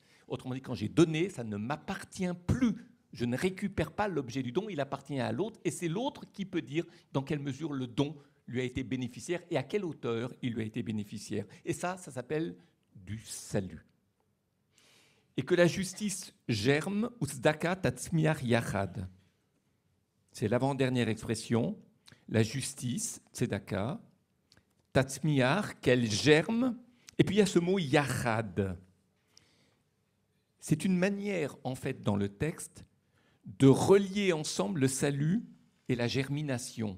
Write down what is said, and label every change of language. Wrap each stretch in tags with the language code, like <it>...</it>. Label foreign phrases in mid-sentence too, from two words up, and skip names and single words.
<fr>Autrement dit, quand j'ai donné, ça ne m'appartient plus. Je ne récupère pas l'objet du don, il appartient à l'autre, et c'est l'autre qui peut dire dans quelle mesure le don lui a été bénéficiaire et à quelle hauteur il lui a été bénéficiaire. Et ça s'appelle du salut. Et que la justice germe,</fr> <he>וצדקה תצמיח יחד.</he> <fr>C'est l'avant-dernière expression. la justice,</fr> <he>צדקה, תצמיח,</he> <fr>qu'elle germe, et puis il y a ce mot yachad. C'est une manière, en fait, dans le texte, de relier ensemble le salut et la germination.</fr>